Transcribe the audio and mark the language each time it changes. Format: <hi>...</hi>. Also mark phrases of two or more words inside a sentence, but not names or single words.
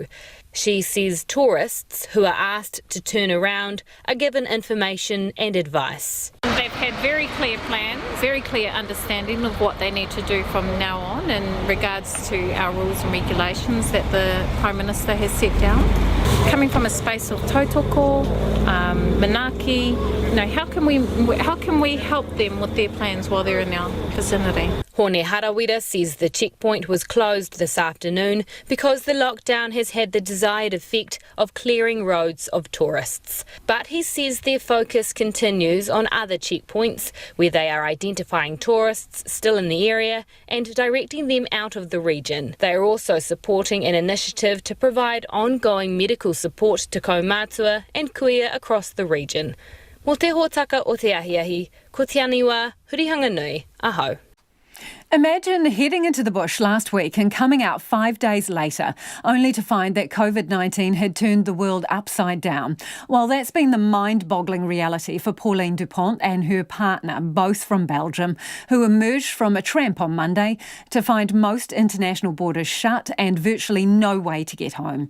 <en>She says tourists who are asked to turn around are given information and advice. They've had very clear plans, very clear understanding of what they need to do from now on in regards to our rules and regulations that the Prime Minister has set down. Coming from a space of tautoko, manaki, how can we help them with their plans while they're in our vicinity? Hone Harawira says the checkpoint was closed this afternoon because the lockdown has had the desired effect of clearing roads of tourists. But he says their focus continues on other checkpoints where they are identifying tourists still in the area and directing them out of the region. They are also supporting an initiative to provide ongoing medical support to kaumātua and kuia across the region.</en> <mi>Mo te hōtaka o te ahiahi, ko te aniwa, hurihanga nui, aho.</mi> <en>Imagine heading into the bush last week and coming out 5 days later, only to find that COVID-19 had turned the world upside down. Well, that's been the mind-boggling reality for Pauline Dupont and her partner, both from Belgium, who emerged from a tramp on Monday to find most international borders shut and virtually no way to get home.</en>